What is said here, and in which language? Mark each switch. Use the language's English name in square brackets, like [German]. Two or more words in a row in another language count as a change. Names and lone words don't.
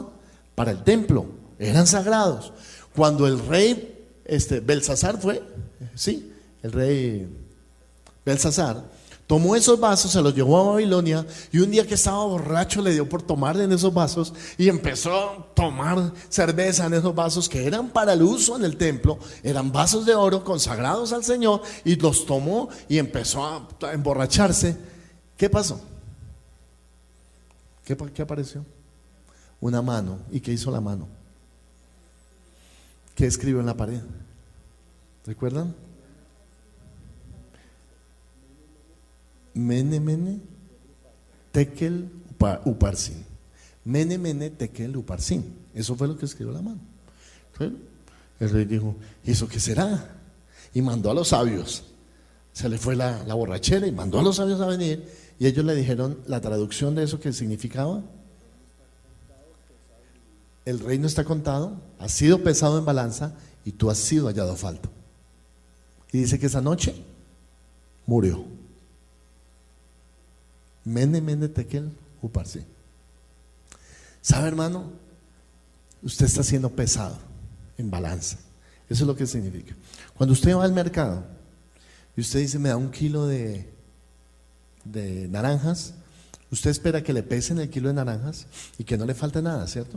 [Spanish] Para el templo, eran sagrados. Cuando el rey Belsasar fue, sí, el rey Belsasar tomó esos vasos, se los llevó a Babilonia, y un día que estaba borracho le dio por tomar en esos vasos y empezó a tomar cerveza en esos vasos que eran para el uso en el templo, eran vasos de oro consagrados al Señor, y los tomó y empezó a emborracharse. ¿Qué pasó? ¿Qué apareció? Una mano. ¿Y qué hizo la mano? ¿Qué escribió en la pared? ¿Recuerdan? [Aramaic] Mene, mene, tekel, uparsin. Mene, mene, tekel, uparsin. [Spanish] Eso fue lo que escribió la mano. El rey dijo, ¿y eso qué será? Y mandó a los sabios. Se le fue la borrachera y mandó a los sabios a venir. Y ellos le dijeron la traducción de eso que significaba: el reino está contado, ha sido pesado en balanza y tú has sido hallado falto. Y dice que esa noche murió. [Aramaic] Mene, mene, tekel, uparsin. [Spanish] ¿Sabe, hermano? Usted está siendo pesado en balanza. Eso es lo que significa. Cuando usted va al mercado y usted dice, me da 1 kilo de naranjas, usted espera que le pesen el kilo de naranjas y que no le falte nada, ¿cierto?